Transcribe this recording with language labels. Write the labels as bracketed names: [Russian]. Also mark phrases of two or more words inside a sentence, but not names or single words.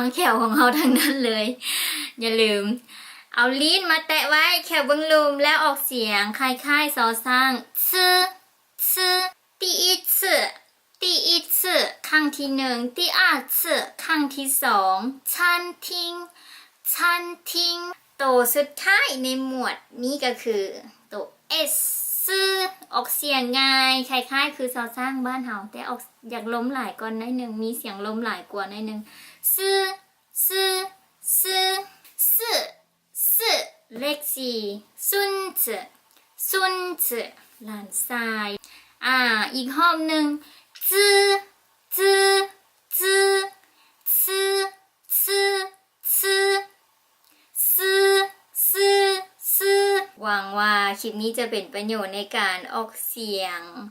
[Thai] แขวของเราทั้งนั้นเลยอย่าลืมเอาลิ้นมาแตะไว้แขวเบื้องลุมแล้วออกเสียงคล้ายๆซอสร้างซื่อซื่อ [Chinese] 第一次第一次 [Thai] ครั้งที่หนึ่ง [Chinese] 第二次 [Thai] ครั้งที่ สอง [Chinese] 餐厅餐厅 [Thai] ตัวสุดท้ายในหมวดนี้ก็คือตัว S ซื่อออกเสียงง่ายคล้ายๆคือซอสร้างบ้านเฮาแต่ออก อยากล้มหลายก่อนหน่อยหนึ่งมีเสียงล้มหลายกว่าหน่อยหนึ่งซื่อซื่อซื่อซื่อซื่อเลขสี่ [Chinese] 孙子孙子 [Thai] หลานชายอีกห้องหนึ่งจื้อจื้อจื้อซื่อซื่อซื่อซื่อซื่อซื่อหวังว่าคลิปนี้จะเป็นประโยชน์ในการออกเสียง